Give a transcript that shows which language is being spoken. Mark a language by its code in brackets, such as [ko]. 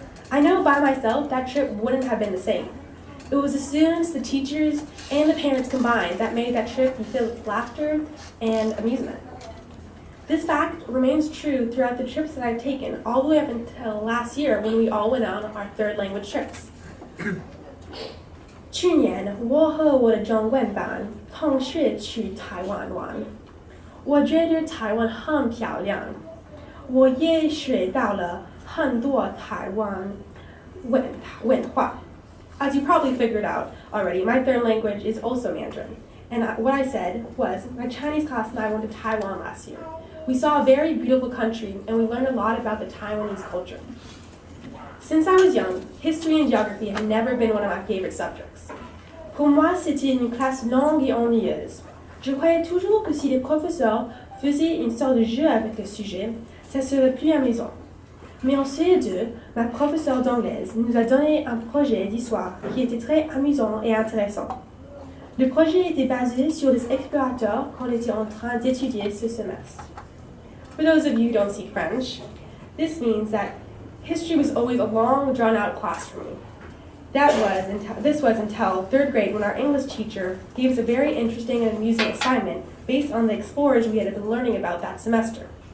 [en] I know by myself that trip wouldn't have been the same. It was the students, the teachers, and the parents combined that made that trip be filled with laughter and amusement. This fact remains true throughout the trips that I've taken, all the way up until last year when we all went on our third language trips. [zh] 去年我和我的中文班同学去台湾玩，我觉得台湾很漂亮，我也学到了很多台湾文化。 [en] As you probably figured out already, my third language is also Mandarin. And what I said was, my Chinese class and I went to Taiwan last year. We saw a very beautiful country and we learned a lot about the Taiwanese culture. Since I was young, history and geography have never been one of my favorite subjects. [fr] Pour moi, c'était une classe longue et ennuyeuse. Je croyais toujours que si les professeurs faisaient une sorte de jeu avec le sujet, ça serait plus amusant. Mais en CE2, ma professeure d'anglaise nous a donné un projet d'histoire qui était très amusant et intéressant. Le projet était basé sur les explorateurs qu'on était en train d'étudier ce semestre. [en] For those of you who don't speak French, this means that history was always a long, drawn-out class for me. This was until third grade when our English teacher gave us a very interesting and amusing assignment based on the explorers we had been learning about that semester.